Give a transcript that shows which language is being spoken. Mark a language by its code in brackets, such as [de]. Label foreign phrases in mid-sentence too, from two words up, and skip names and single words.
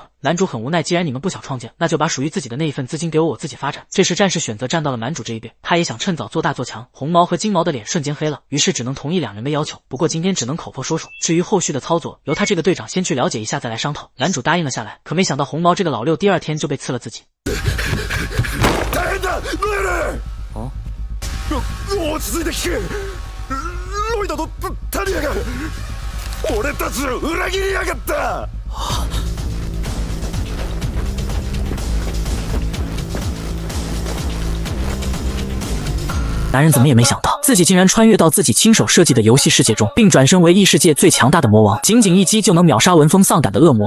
[zh] 男主很无奈，既然你们不想创建，那就把属于自己的那一份资金给我，我自己发展。这时战士选择站到了男主这一边，他也想趁早做大做强。红毛和金毛的脸瞬间黑了，于是只能同意两人的要求，不过今天只能口头说说，至于后续的操作，由他这个队长先去了解一下再来商讨。男主答应了下来，可没想到红毛这个老六第二天就被刺了自己。 [ja] ロイドとタリアが俺たちを裏切りやがった。 [zh] 男人怎么也没想到，自己竟然穿越到自己亲手设计的游戏世界中，并转身为异世界最强大的魔王，仅仅一击就能秒杀闻风丧胆的恶魔。